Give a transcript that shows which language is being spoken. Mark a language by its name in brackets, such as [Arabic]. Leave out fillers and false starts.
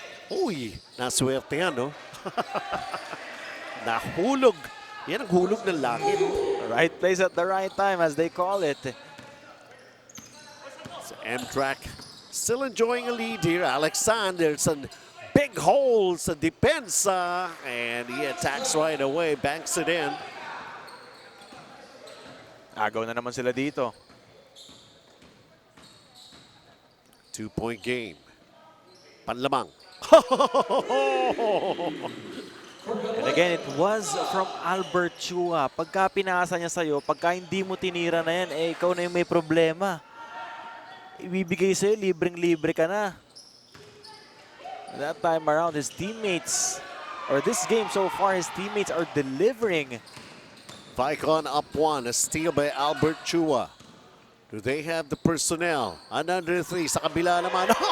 [Filipino] Uy, naswerte yan, no? Nahulog. Yan ang hulog ng langit. [English] Right place at the right time, as they call it. So MTRAC still enjoying a lead here. Alexander, some big holes [Filipino] sa depensa, [English] and he attacks right away, banks it in. [Filipino] Agaw na naman sila dito. [English] 2-point game. [Filipino] Panlamang. [English] And again, it was from Albert Chua. [Filipino] Pagka pinasa niya sa'yo, pagka hindi mo tinira na yan, eh ikaw na yung may problema. Ibibigay sa'yo, libreng-libre ka na. [English] That time around, his teammates, or this game so far, his teammates are delivering. VAIKON up 1, a steal by Albert Chua. Do they have the personnel? Another 3 [Filipino] sa kabila naman.